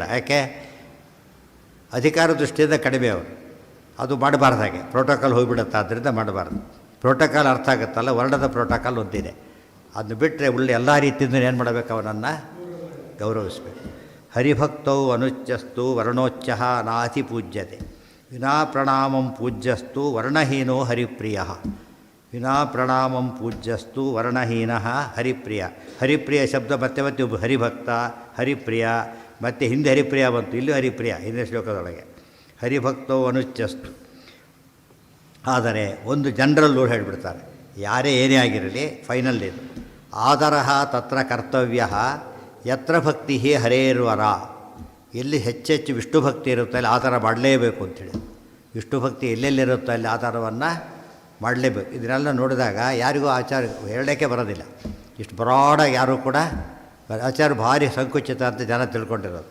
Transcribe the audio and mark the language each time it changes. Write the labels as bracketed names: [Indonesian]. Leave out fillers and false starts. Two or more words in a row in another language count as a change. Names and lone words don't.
[Kannada] ಯಾಕೆ? ಅಧಿಕಾರ ದೃಷ್ಟಿಯಿಂದ ಕಡಿಮೆ ಅವರು. ಅದು ಮಾಡಬಾರ್ದು. ಹಾಗೆ ಪ್ರೋಟೋಕಾಲ್ ಹೋಗಿಬಿಡುತ್ತೆ, ಆದ್ದರಿಂದ ಮಾಡಬಾರ್ದು. ಪ್ರೋಟೋಕಾಲ್ ಅರ್ಥ ಆಗುತ್ತಲ್ಲ, ವರ್ಣದ ಪ್ರೋಟೋಕಾಲ್ ಒಂದಿದೆ. ಅದನ್ನು ಬಿಟ್ಟರೆ ಉಳ್ಳ ಎಲ್ಲ ರೀತಿಯಿಂದ ಏನು ಮಾಡಬೇಕು, ಅವನನ್ನು ಗೌರವಿಸಬೇಕು. [Sanskrit] ಹರಿಭಕ್ತೌ ಅನುಚ್ಯಸ್ತು ವರ್ಣೋಚ್ಚ ನಾತಿ ಪೂಜ್ಯತೆ ವಿನಾ ಪ್ರಣಾಮಂ ಪೂಜ್ಯಸ್ತು ವರ್ಣಹೀನೋ ಹರಿಪ್ರಿಯ. ವಿನಾ ಪ್ರಣಾಮಂ ಪೂಜ್ಯಸ್ತು ವರ್ಣಹೀನ ಹರಿಪ್ರಿಯ. [Kannada] ಹರಿಪ್ರಿಯ ಶಬ್ದ ಮತ್ತೆ ಮತ್ತೆ ಒಬ್ಬ ಹರಿಭಕ್ತ, ಹರಿಪ್ರಿಯ, ಮತ್ತು ಹಿಂದೆ ಹರಿಪ್ರಿಯ ಬಂತು, ಇಲ್ಲೂ ಹರಿಪ್ರಿಯ ಹಿಂದೆ ಶ್ಲೋಕದೊಳಗೆ. [Sanskrit] ಹರಿಭಕ್ತೌ ಅನುಚ್ಯಸ್ತು. [Kannada] ಆದರೆ ಒಂದು [English] general rule [Kannada] ಹೇಳಿಬಿಡ್ತಾರೆ, ಯಾರೇ ಏನೇ ಆಗಿರಲಿ ಫೈನಲ್ ಇದು. [Sanskrit] ಆದರಃ ತತ್ರ ಕರ್ತವ್ಯ ಯತ್ರ ಭಕ್ತಿ ಹರೇರ್ವರ. [Kannada] ಎಲ್ಲಿ ಹೆಚ್ಚೆಚ್ಚು ವಿಷ್ಣು ಭಕ್ತಿ ಇರುತ್ತೋ ಅಲ್ಲಿ ಆಧಾರ ಮಾಡಲೇಬೇಕು ಅಂಥೇಳಿ. ವಿಷ್ಣು ಭಕ್ತಿ ಎಲ್ಲೆಲ್ಲಿರುತ್ತೋ ಅಲ್ಲಿ ಆಧಾರವನ್ನು ಮಾಡಲೇಬೇಕು. ಇದನ್ನೆಲ್ಲ ನೋಡಿದಾಗ ಯಾರಿಗೂ ಆಚಾರ ಹೇಳೋಕ್ಕೆ ಬರೋದಿಲ್ಲ. ಇಷ್ಟು ಬ್ರಾಡಾಗಿ ಯಾರೂ ಕೂಡ ಆಚಾರ ಭಾರಿ ಸಂಕುಚಿತ ಅಂತ ಜನ ತಿಳ್ಕೊಂಡಿರೋದು.